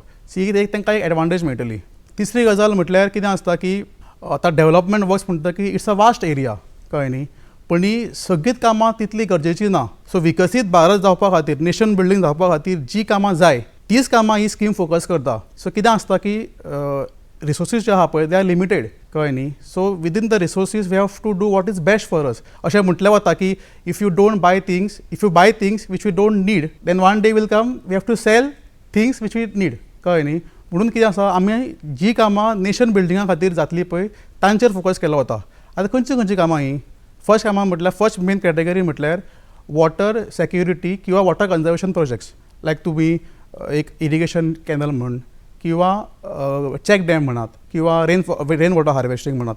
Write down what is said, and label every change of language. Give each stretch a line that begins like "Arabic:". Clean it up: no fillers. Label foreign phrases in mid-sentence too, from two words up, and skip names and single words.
Konkani: सी एक तांकां एक एडवांटेज मेळटली. तिसरी गजाल म्हटल्यार कितें आसता की आतां
English: development works
Konkani: म्हणटा की
English: it's a vast area
Konkani: कळ्ळें न्ही, पण ही सगळींच कामां तितली गरजेची ना. सो विकसीत भारत जावपा खातीर,
English: nation building
Konkani: जावपा खातीर जी कामां जाय तीच कामां ही स्कीम फोकस करता. सो कितें आसता की रिसोर्सीस जे आहा पळय
English: they are limited
Konkani: कळ्ळें न्ही.
English: so within the resources we have to do what is best for us.
Konkani: अशें म्हटलें वता की
English: if you buy things which we don't need, then one day will come we have to sell things which we need
Konkani: कळ्ळें न्ही. म्हणून कितें आसा, आमी जी कामां
English: nation building
Konkani: खातीर जातली पळय तांचेर फोकस केलो वता. आतां खंयची कामां ही? फर्स्ट कामां म्हटल्यार
English: first main category
Konkani: म्हटल्यार
English: water security
Konkani: किंवा
English: water conservation projects.
Konkani: लायक तुमी एक
English: irrigation canal
Konkani: म्हण किंवा
English: check dam
Konkani: म्हणात किंवा
English: rain water harvesting
Konkani: म्हणात.